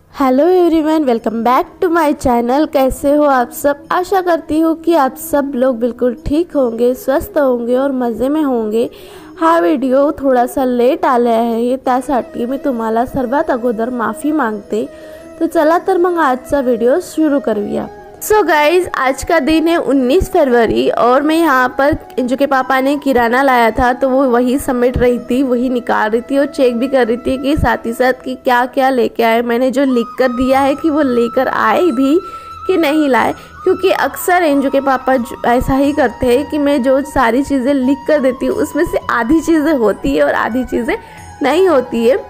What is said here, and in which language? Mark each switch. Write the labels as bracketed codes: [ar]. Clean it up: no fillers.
[en] Hello everyone, welcome back to my channel. [hi] कैसे हो आप सब? आशा करती हूँ कि आप सब लोग बिल्कुल ठीक होंगे, स्वस्थ होंगे और मज़े में होंगे। [mr] हा व्हिडिओ थोडासा लेट आला आहे, त्यासाठी मी तुम्हाला सर्वात अगोदर माफ़ी मांगते। तो चला तर मग आजचा व्हिडिओ शुरू करूया। [en] so guys, [hi] आज का दिन है 19 फरवरी और मैं यहाँ पर इंजू के पापा ने किराना लाया था तो वो वही समेट रही थी, वही निकाल रही थी और चेक भी कर रही थी कि साथ ही साथ कि क्या क्या लेके आए। मैंने जो लिख कर दिया है कि वो लेकर आए भी कि नहीं लाए, क्योंकि अक्सर इंजू के पापा ऐसा ही करते हैं कि मैं जो सारी चीज़ें लिख कर देती हूँ उसमें से आधी चीज़ें होती है और आधी चीज़ें नहीं होती है।